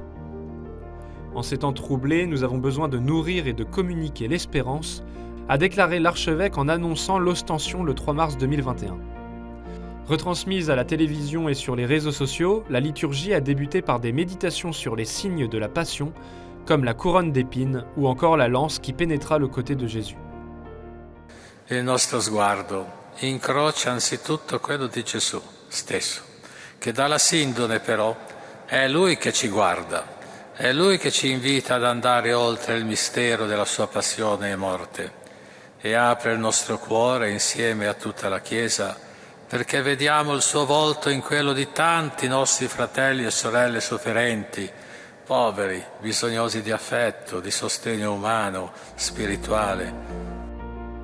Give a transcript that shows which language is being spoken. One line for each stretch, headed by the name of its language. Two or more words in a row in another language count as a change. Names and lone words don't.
French: En ces temps troublés, nous avons besoin de nourrir et de communiquer l'espérance, a déclaré l'archevêque en annonçant l'ostension le 3 mars 2021. Retransmise à la télévision et sur les réseaux sociaux, la liturgie a débuté par des méditations sur les signes de la Passion, comme la couronne d'épines ou encore la lance qui pénétra le côté de Jésus.
Italian: Il nostro sguardo incrocia anzitutto quello di Gesù stesso, che dalla sindone però è Lui che ci guarda, è Lui che ci invita ad andare oltre il mistero della sua passione e morte e apre il nostro cuore insieme a tutta la Chiesa perché vediamo il suo volto in quello di tanti nostri fratelli e sorelle sofferenti, poveri, bisognosi di affetto, di sostegno umano, spirituale.